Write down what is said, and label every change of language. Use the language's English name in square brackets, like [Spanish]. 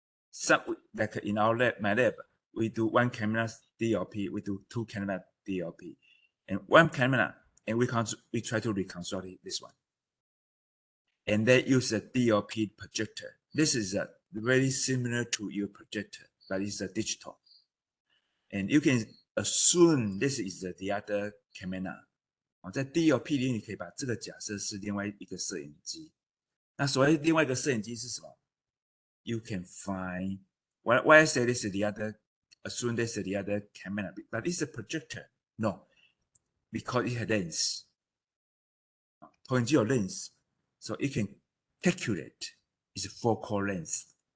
[English] Some like in our lab, my lab, we do one camera DLP, we do two camera DLP, and one camera, and we try to reconstruct this one. And they use a DLP projector. This is very similar to your projector, but it's a digital. And you can assume this is the other camera. [Chinese] 在 DLP 里，你可以把这个假设是另外一个摄影机。那所谓另外一个摄影机是什么 [English] ？You can find why I say this is the other. Assume this is the other camera, but it's a projector. No, because it has lens. [Chinese] 投影机有 [English] lens, so it can calculate its focal length.